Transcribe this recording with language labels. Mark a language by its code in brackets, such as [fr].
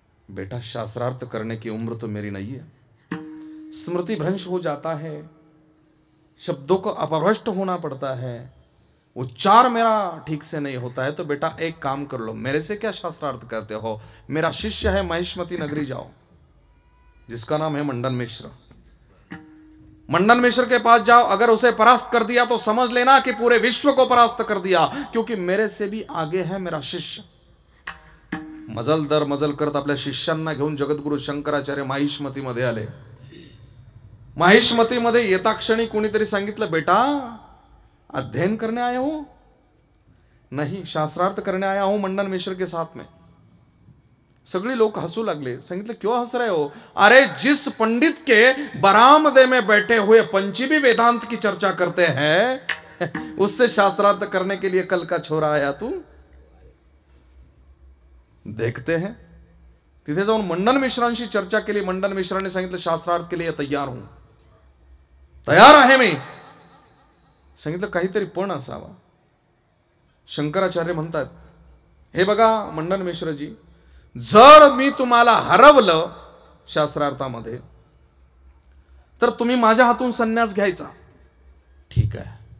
[hi] बेटा शास्त्रार्थ करने की उम्र तो मेरी नहीं है. स्मृति भ्रंश हो जाता है, शब्दों को अपभ्रष्ट होना पड़ता है, उच्चार मेरा ठीक से नहीं होता है. तो बेटा एक काम कर लो, मेरे से क्या शास्त्रार्थ करते हो? मेरा शिष्य है, महिष्मती नगरी जाओ, जिसका नाम है मंडन मिश्र. मंडन मिश्र के पास जाओ. अगर उसे परास्त कर दिया तो समझ लेना कि पूरे विश्व को परास्त कर दिया, क्योंकि मेरे से भी आगे है मेरा शिष्य. [mr] मजल दर मजल करत आपल्या शिष्यांना घेऊन जगद्गुरु शंकराचार्य माहिष्मतीमध्ये आले. माहिष्मतीमध्ये येता क्षणी कोणीतरी सांगितलं, [hi] बेटा अध्ययन करने आए हो? नहीं, शास्त्रार्थ करने आया हूं मंडन मिश्र के साथ में. [mr] सगळे लोग हंसू लागले. सांगितलं, [hi] क्यों हंस रहे हो? अरे जिस पंडित के बरामदे में बैठे हुए पंचमी वेदांत की चर्चा करते हैं, उससे शास्त्रार्थ करने के लिए कल का छोरा आया तू? देखते हैं. [mr] तिथे जाऊन मंडन मिश्रांशी चर्चा केली. मंडन मिश्रांनी सांगितलं, [hi] शास्त्रार्थ के लिए तैयार हूं, [mr] तयार आहे मी. सांगितलं, काहीतरी पण असावा. शंकराचार्य म्हणतात, हे बघा मंडन मिश्रजी, जर मी तुम्हाला हरवलं शास्त्रार्थामध्ये, तर तुम्ही माझ्या हातून संन्यास घ्यायचा. ठीक आहे.